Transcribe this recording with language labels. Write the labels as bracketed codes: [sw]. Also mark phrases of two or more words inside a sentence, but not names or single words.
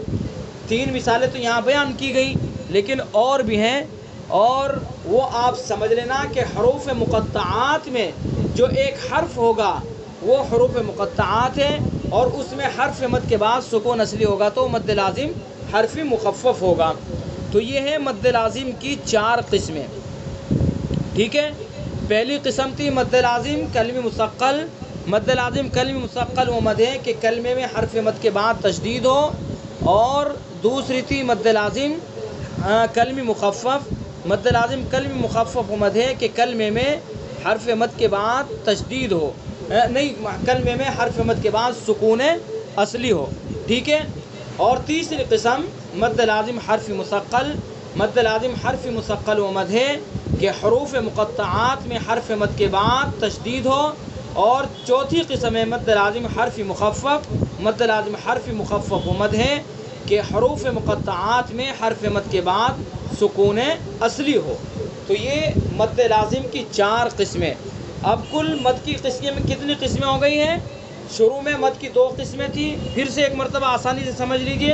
[ur] 3 مثالیں تو یہاں بیان کی گئی، لیکن اور بھی ہیں، اور وہ آپ سمجھ لینا کہ حروف مقطعات میں جو ایک حرف ہوگا وہ حروف مقطعات ہے، اور اس میں حرف مد کے بعد سکون اصلی ہوگا تو مد لازم حرف مخفف ہوگا۔ تو یہ ہے مد لازم کی 4 قسمیں، ٹھیک ہے؟ پہلی قسم تھی مد لازم کلمی مثقل۔ مد لازم کلمی مثقل وہ مد ہے کہ کلمے میں حرف مد کے بعد تشدید ہو، اور دوسری تھی مد لازم کلمی مخفف۔ مد لازم کلمی مخفف وہ مد ہے کہ کلمے میں حرف مد کے بعد تشدید ہو، کلمے میں حرف مد کے بعد سکون اصلی ہو، ٹھیک ہے؟ اور تیسری قسم مد لازم حرف مثقل۔ مد لازم حرف مثقل وہ مد ہے کہ حروف مقطعات میں حرف مد کے بعد تشدید ہو، اور چوتھی قسم ہے مد لازم حرف مخفف۔ مد لازم حرف مخفف وہ مد ہے کہ حروف مقطعات میں حرف مد کے بعد سکون اصلی ہو۔ تو یہ مد لازم کی 4 قسمیں۔ اب کل مد کی قسمیں میں کتنی قسمیں ہو گئی ہیں؟ شروع میں مد کی 2 قسمیں تھیں، پھر سے ایک مرتبہ آسانی سے سمجھ لیجئے۔